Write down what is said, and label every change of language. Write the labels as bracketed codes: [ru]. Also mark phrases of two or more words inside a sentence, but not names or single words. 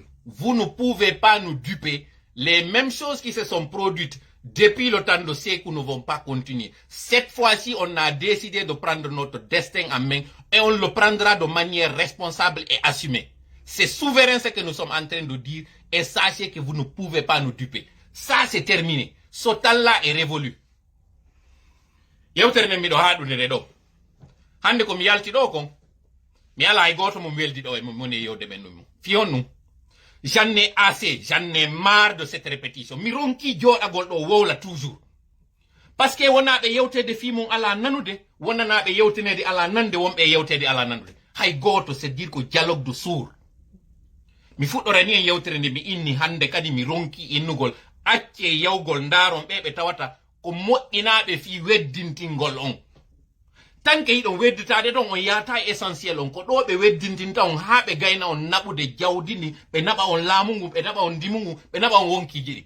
[fr] Vous ne pouvez pas nous duper. Les mêmes choses qui se sont produites depuis le temps de Sékou ne vont pas continuer. Cette fois-ci, on a décidé de prendre notre destin en main et on le prendra de manière responsable et assumée. C'est souverain ce que nous sommes en train de dire et sachez que vous ne pouvez pas nous duper. Ça, c'est terminé. Ce temps-là est révolu. [ff] Yewtere mi do haɗunire ɗo. Hande ko mi yalti ɗo kon. Mi ala e goto mo weldi ɗo e mo moni yewde ɓen ɗum. Fiyon ɗum. [fr] J'en ai assez, j'en ai marre de cette répétition. [ff] Mi ronki joɗagol ɗo wowla toujours. [fr] Parce que [ff] wonaɓe yewtede fimum ala nanude, wonanaɓe yewtinede ala nande, wonɓe yewtede ala nanude. Hay goto [fr] c'est dire ko dialogue de sourd. [ff] Mi fuɗɗorani en yewtere nde mi inni hande kadi mi ronki innugol acce yawgol ndaron ɓe tawata ko moƴƴinaɓe fi weddintingol on. Tanke yiɗon wedditade ɗon on yata essentiel on ko ɗo ɓe weddintinta on ha ɓe gayna on naɓude jawdini ɓe naɓa on laamu ngu ɓe naɓa on ndimu ngu ɓe naɓa on wonkiji ɗi.